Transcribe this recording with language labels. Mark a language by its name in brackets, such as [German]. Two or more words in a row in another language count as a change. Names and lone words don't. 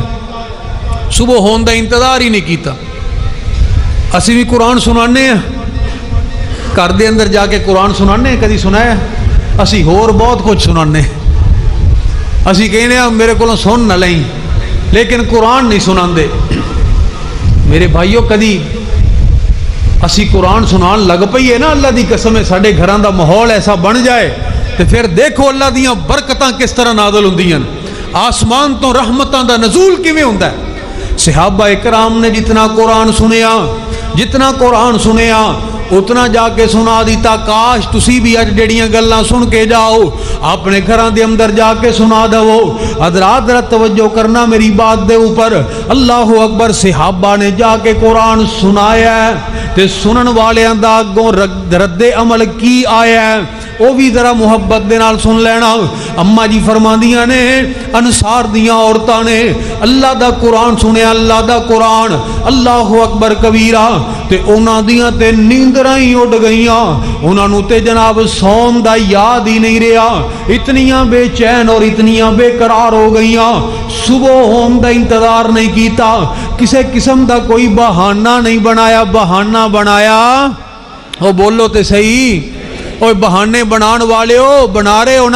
[Punjabi] صبح ہون دا انتظار ہی نہیں کیتا. اسی بھی قرآن سنانے ہیں, گھر دے اندر جا کے قرآن سنانے ہیں, کدی سنایا؟ اسی ہور بہت کچھ سنانے, اسی کہنے ہیں میرے کو سن نہ لیں, لیکن قرآن نہیں سنان دے. میرے بھائیوں کدی اسی قرآن سنان لگ پئی ہے نا, اللہ دی قسم ہے ساڈے گھراں دا ماحول ایسا بن جائے تو پھر دیکھو اللہ دیاں برکتاں کس طرح نازل ہوندیاں, آسمان تو رحمتاں دا نزول کیویں ہوندا ہے. صحابہ اکرام نے جتنا قرآن سنیا, جتنا قرآن سنیا اتنا جا کے سنا دیتا. کاش تسی بھی اج جڑیاں گلاں سن کے جاؤ اپنے گھراں دے اندر جا کے سنا دو. حضرات ذرا توجہ کرنا میری بات دے اوپر. اللہ اکبر. صحابہ نے جا کے قرآن سنایا ہے تے سنن والیاں دا اگوں رد عمل کی آیا ہے وہ بھی ذرا محبت دے نال سن لینا. اما جی فرماندیاں نے انصار دیاں عورتاں نے اللہ دا قرآن سنیا, اللہ دا قرآن, [Arabic] اللہ اکبر کبیرہ, [Punjabi] تے انہاں دیاں تے نیندراں ہی اڑ گئیاں, انہاں نو تے جناب سوم دا یاد ہی نہیں رہا, اتنیاں بے چین اور اتنیاں بے قرار ہو گئیاں. صبح ہون دا انتظار نہیں کیتا, کسے قسم دا کوئی بہانہ نہیں بنایا. بہانہ بنایا او بولو تے صحیح, اوہ بہانے بنان والے ہو, بنا رہے ہو نا.